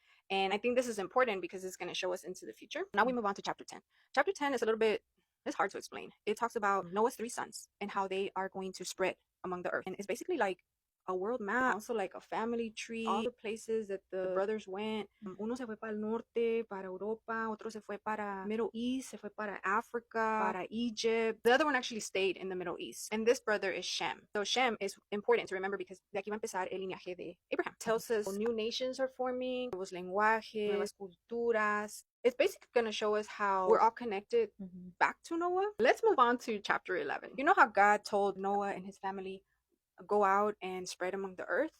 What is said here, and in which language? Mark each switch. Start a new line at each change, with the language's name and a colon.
English: And I think this is important because it's going to show us into the future. Now we move on to chapter 10. Chapter 10 is a little bit, it's hard to explain. It talks about Noah's 3 sons and how they are going to spread among the earth. And it's basically like a world map, also like a family tree, all the places that the brothers went.
Spanish: Uno se fue para el norte, para Europa, otro se fue para Middle East, se fue para Africa, para Egypt.
English: The other one actually stayed in the Middle East. And this brother is Shem. So Shem is important to remember because
Spanish: de aquí va a empezar el linaje de Abraham.
English: Tells us new nations are forming,
Spanish: nuevos lenguajes, nuevas culturas.
English: It's basically going to show us how we're all connected back to Noah. Let's move on to chapter 11. You know how God told Noah and his family go out and spread among the earth?